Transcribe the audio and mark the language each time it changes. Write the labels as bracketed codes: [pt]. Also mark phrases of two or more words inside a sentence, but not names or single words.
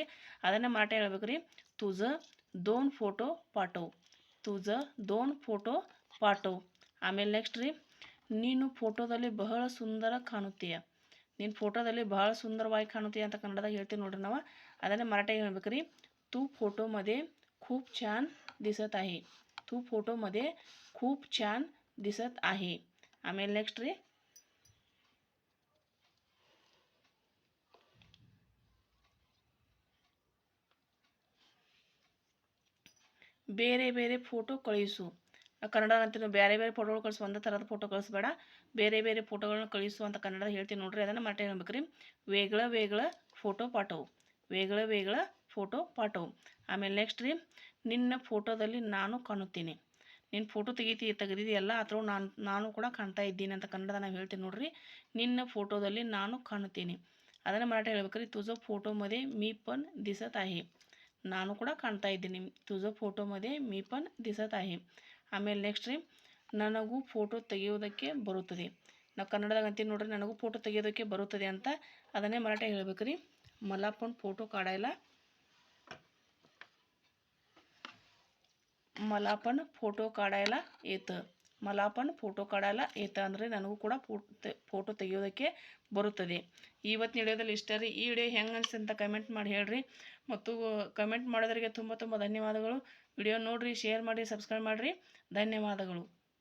[kn] ಅದನ್ನೇ ಮಾಟ ಹೇಳ್ಬೇಕ್ರಿ. [mr] तुझे 2 फोटो पाठव. तुझे 2 फोटो पाठव. [kn] ಆಮೇಲೆ ನೆಕ್ಸ್ಟ್ ರೀ, ನೀನು ಫೋಟೋದಲ್ಲಿ ಬಹಳ ಸುಂದರ ಕಾಣುತ್ತೀಯ. ನೀನು ಫೋಟೋದಲ್ಲಿ ಬಹಳ ಸುಂದರವಾಗಿ ಕಾಣುತ್ತೀಯ ಅಂತ ಕನ್ನಡದಾಗ ಹೇಳ್ತೀವಿ ನೋಡ್ರಿ ನಾವು. ಅದನ್ನೇ ಮರಾಠಿಯಾಗಿ ಹೇಳ್ಬೇಕ್ರಿ. [mr] तू फोटोमध्ये खूप छान दिसत आहे. तू फोटोमध्ये खूप छान दिसत आहे. [kn] ಆಮೇಲೆ ನೆಕ್ಸ್ಟ್ ರೀ, ಬೇರೆ ಫೋಟೋ ಕಳಿಸು. ಕನ್ನಡ ಅಂತೀವಿ, ಬೇರೆ ಫೋಟೋಗಳು ಕಳಿಸು. ಒಂದೇ ಥರದ ಫೋಟೋ ಕಳಿಸ್ಬೇಡ, ಬೇರೆ ಫೋಟೋಗಳನ್ನ ಕಳಿಸು ಅಂತ ಕನ್ನಡ ಹೇಳ್ತೀವಿ ನೋಡ್ರಿ. ಅದನ್ನು ಮರಾಠಿ ಹೇಳ್ಬೇಕ್ರಿ. [mr] वेगळे फोटो पाठव. वेगळे फोटो पाठव. [kn] ಆಮೇಲೆ ನೆಕ್ಸ್ಟ್ ರೀ, ನಿನ್ನ ಫೋಟೋದಲ್ಲಿ ನಾನು ಕಾಣುತ್ತೀನಿ. ನಿನ್ನ ಫೋಟೋ ತೆಗೆದಿದೆಯಲ್ಲ, ಅಥವಾ ನಾನು ಕೂಡ ಕಾಣ್ತಾ ಇದ್ದೀನಿ ಅಂತ ಕನ್ನಡದ ನಾವು ಹೇಳ್ತೀವಿ ನೋಡ್ರಿ. ನಿನ್ನ ಫೋಟೋದಲ್ಲಿ ನಾನು ಕಾಣುತ್ತೀನಿ. ಅದನ್ನು ಮರಾಠಿ ಹೇಳ್ಬೇಕ್ರಿ. [mr] तुझ्या फोटोमध्ये मी पण दिसत आहे. [kn] ನಾನು ಕೂಡ ಕಾಣ್ತಾ ಇದ್ದೀನಿ. [mr] तुझ्या फोटोमध्ये मी पण दिसत आहे. [kn] ಆಮೇಲೆ ನೆಕ್ಸ್ಟ್ ರೀ, ನನಗೂ ಫೋಟೋ ತೆಗೆಯೋದಕ್ಕೆ ಬರುತ್ತದೆ. ನಾವು ಕನ್ನಡದಾಗ ಅಂತೀವಿ ನೋಡ್ರಿ, ನನಗೂ ಫೋಟೋ ತೆಗೆಯೋದಕ್ಕೆ ಬರುತ್ತದೆ ಅಂತ. ಅದನ್ನೇ ಮರಾಠಿ ಹೇಳ್ಬೇಕ್ರಿ. [mr] मला पण फोटो काढायला येतं. मला पण फोटो काढायला येतं [kn] ಅಂದರೆ ನನಗೂ ಕೂಡ ಫೋಟೋ ತೆಗೆಯೋದಕ್ಕೆ ಬರುತ್ತದೆ. ಇವತ್ತಿನ ವಿಡಿಯೋದಲ್ಲಿ ಇಷ್ಟ ರೀ. ಈ ವಿಡಿಯೋ ಹೆಂಗೆ ಅನಿಸ್ತು ಅಂತ ಕಮೆಂಟ್ ಮಾಡಿ ಹೇಳ್ರಿ. ಮತ್ತು ಕಮೆಂಟ್ ಮಾಡೋದರಿಗೆ ತುಂಬ ಧನ್ಯವಾದಗಳು. ವಿಡಿಯೋ ನೋಡಿರಿ, ಶೇರ್ ಮಾಡಿ, ಸಬ್ಸ್ಕ್ರೈಬ್ ಮಾಡಿರಿ. ಧನ್ಯವಾದಗಳು.